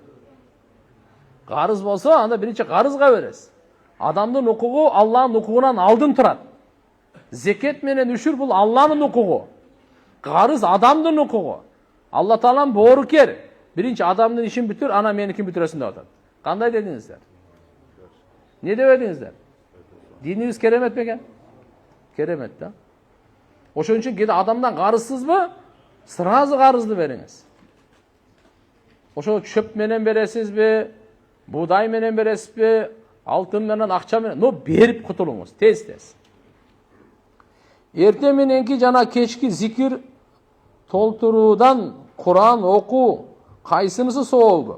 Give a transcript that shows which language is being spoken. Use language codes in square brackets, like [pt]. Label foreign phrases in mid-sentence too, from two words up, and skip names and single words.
[ky] Карыз болсо, анда биринчи карызга бересиз. Адамдын укугу Аллахтын укугунан алдын турат. Зекет менен үшүр бул Аллахтын укугу. Карыз адамдын укугу. Алла Таалам боорукер. Биринчи адамдын ишин бүтүр, ана меникин бүтүрөсүн деп атат. Кандай дедиңиздер? [kk] Не деп едиңиздер? [ky] Динибиз керемет бекен? Керемет да. Ошон үчүн кээде адамдан карызсызбы? Сразу карызды бериңиз. Ошо чөп менен бересизби? Буğday менен бересизби? Алтын менен, акча менен? Но берип кутулуңуз, тез-тез. Эртең мененки жана кечки зикир толтуруудан Куран окуу кайсынысы соолду?